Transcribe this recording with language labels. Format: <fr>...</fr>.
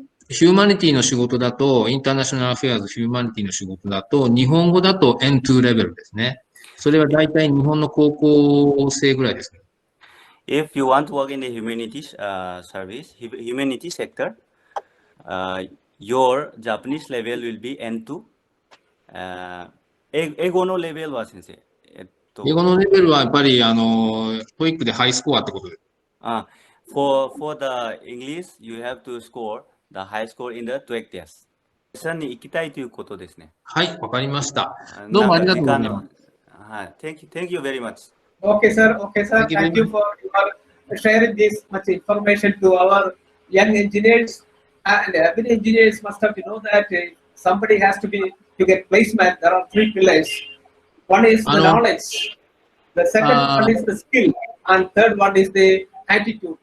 <ja>ヒューマニティの仕事だと、インターナショナルアフェアーズヒューマニティの仕事だと、日本語だと N2 レベルですね。それは大体日本の高校生ぐらいですね。</ja> <en>If you want to work in the humanities service, humanity sector, your Japanese level will be N2.</en> <ja>英語のレベルは先生。英語のレベルはやっぱり、トイックでハイスコアってことです。</ja> <en>For the English, you have to score the high score in the TOEIC test.</en> <ja>に行きたいということですね。はい、わかりました。どうもありがとうございます。</ja> <en>はい、Thank you very much. Okay, sir. Thank you for sharing this much information to our young engineers. And every engineers must have to know that somebody has to get placement. There are three pillars. One is the knowledge. The second one is the skill, and third one is the attitude.</en>